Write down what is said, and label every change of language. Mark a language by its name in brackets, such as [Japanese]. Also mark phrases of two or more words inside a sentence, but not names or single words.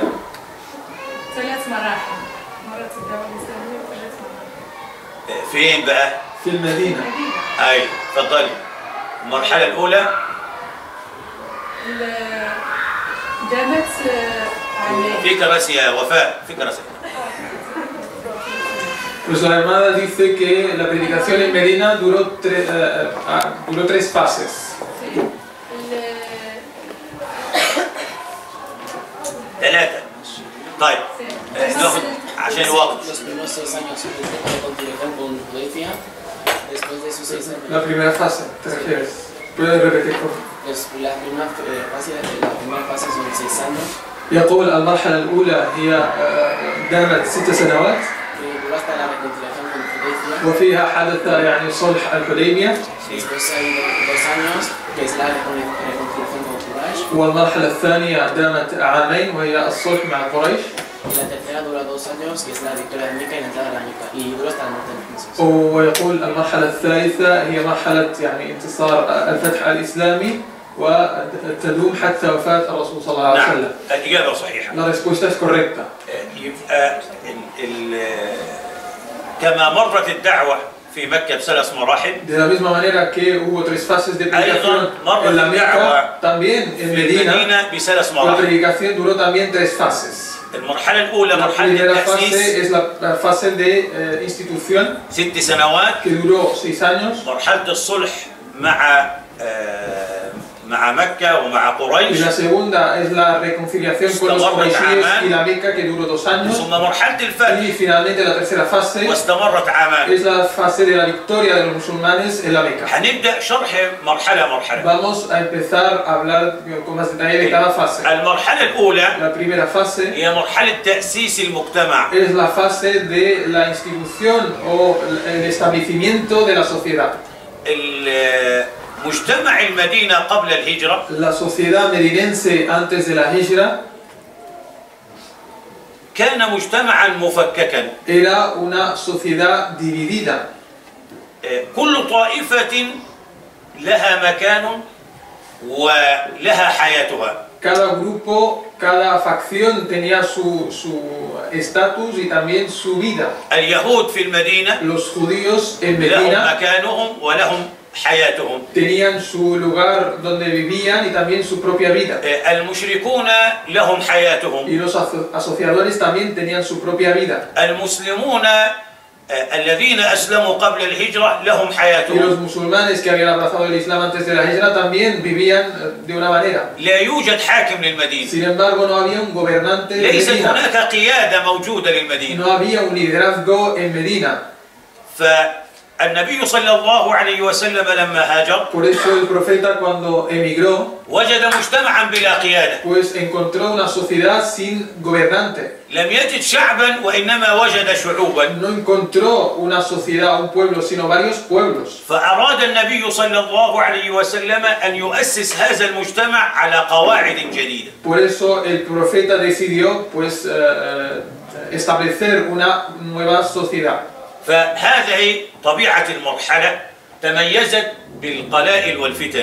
[Arabic] 3 مراحل مرت الدولة الإسلامية 3 مراحل. فين بقى؟ في المدينة. أي تفضلي. المرحلة الأولى دامت عامين. في كراسي يا وفاء، في كراسي. [Spanish] Pues la hermana dice que la predicación en Medina duró 3 fases. [Arabic] ثلاثة. طيب ناخد عشان الوقت. [Spanish] Los primeros 6 años de continuación con Hudaybiya, después de esos 6 años. La primera fase, ¿te refieres? ¿Puedes repetir por favor? La primera fase son 6 años. [Arabic] يقول المرحلة الأولى هي دامت 6 سنوات [Spanish] Duró hasta la reconciliación con Hudaybiya. [Arabic] وفيها حدث يعني صلح الحديبية. [Spanish] Después hay 2 años que es la reconciliación con Quraysh. [Arabic] والمرحلة الثانية دامت 2 عامين وهي الصلح مع قريش. [Spanish] y la tercera dura 2 años, que es la victoria de Meca y la entrada de la Meca, y dura hasta el norte de Egipto. [Arabic] ويقول المرحلة الثالثة هي مرحلة يعني انتصار الفتح الإسلامي وتدوم حتى وفاة الرسول صلى الله عليه نعم وسلم. الإجابة صحيحة. [Spanish] La respuesta es correcta. [Arabic] يبقى كما مرت الدعوة في مكة بثلاث مراحل، [Spanish] De la misma manera que hubo 3 fases de predicación [Arabic] أيضا مرت [Spanish] en la Meca, [Arabic] الدعوة [Spanish] también en [Arabic] في [Spanish] Medina [Arabic] المدينة بثلاث [Spanish] la [Arabic] مراحل. [Spanish] predicación duró también 3 fases. [Arabic] المرحلة الأولى [Spanish] La [Arabic] مرحلة [Spanish] primera [Arabic] التأسيس [Spanish] fase es la fase de institución [Arabic] 6 سنوات، [Spanish] que duró 6 años. [Arabic] مرحلة الصلح مع مكة ومع [Spanish] Y [Arabic] قريش، [Spanish] la segunda es la reconciliación con los quraishíes y la Meca que duró 2 años. [Arabic] ثم مرحلة الفتح [Spanish] Y finalmente la tercera fase [Arabic] واستمرت عامان. [Spanish] es la fase de la victoria de los musulmanes en la Meca. [Arabic] هنبدأ شرح مرحلة مرحلة. [Spanish] Vamos a empezar a hablar con más detalle de cada fase. [Arabic] المرحلة الأولى [Spanish] La primera fase [Arabic] هي مرحلة تأسيس المجتمع. [Spanish] es la fase de la institución o el establecimiento de la sociedad. [Arabic] مجتمع المدينة قبل الهجرة [Spanish] La sociedad medinense antes de la Hijra [Arabic] كان مجتمعا مفككا، [Spanish] era una sociedad dividida. [Arabic] كل طائفة لها مكان ولها حياتها. [Spanish] Cada grupo, cada facción tenía su estatus y también su vida. [Arabic] اليهود في المدينة [Spanish] Los judíos en [Arabic] لهم [Spanish] Medina [Arabic] مكانهم ولهم حياتهم. [Spanish] tenían su lugar donde vivían y también su propia vida. [Arabic] المشركون لهم حياتهم. [Spanish] Y los asociadores también tenían su propia vida. [Arabic] المسلمون الذين أسلموا قبل الهجرة لهم [Spanish] Y los [Arabic] حياتهم. [Spanish] musulmanes que habían abrazado el Islam antes de la Hijra también vivían de una manera. [Arabic] لا يوجد حاكم للمدينة، [Spanish] Sin embargo, no había un gobernante de [Arabic] ليست [Spanish] Medina. [Arabic] هناك قيادة موجودة للمدينة. [Spanish] No había un liderazgo en Medina. [Arabic] فالنبي صلى الله عليه وسلم لما هاجر [Spanish] Por eso el profeta cuando emigró, [Arabic] وجد مجتمعا بلا قيادة. [Spanish] pues encontró una sociedad sin gobernante. [Arabic] لم يجد شعبا وإنما وجد شعوبا. [Spanish] No encontró una sociedad, un pueblo, sino varios pueblos. [Arabic] فأراد النبي صلى الله عليه وسلم أن يؤسس هذا المجتمع على قواعد جديدة. [Spanish] Por eso el profeta decidió pues establecer una nueva sociedad. [Arabic] فهذه طبيعة المرحلة تميزت بالقلائل والفتن.